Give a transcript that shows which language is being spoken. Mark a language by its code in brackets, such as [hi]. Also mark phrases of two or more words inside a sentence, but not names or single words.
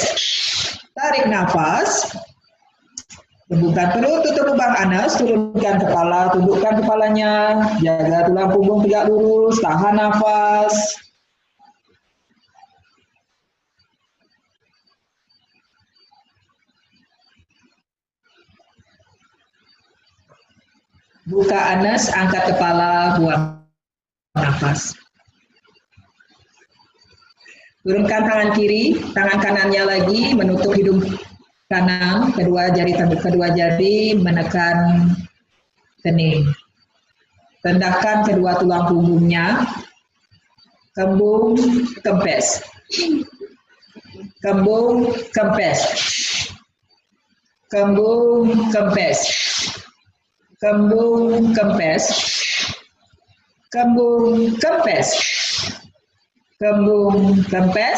[id] Tarik nafas. Hembuskan perut, tutup lubang anus, turunkan kepala, tundukkan kepalanya, jaga tulang punggung tegak lurus, tahan nafas. Buka anus, angkat kepala, buang nafas. Turunkan tangan kiri, tangan kanannya lagi menutup hidung kanan, kedua jari menekan kening. Rendahkan kedua tulang punggungnya. Kembung kempes. Kembung kempes. Kembung kempes. Kembung kempes. Kembung kempes. Kembung kempes.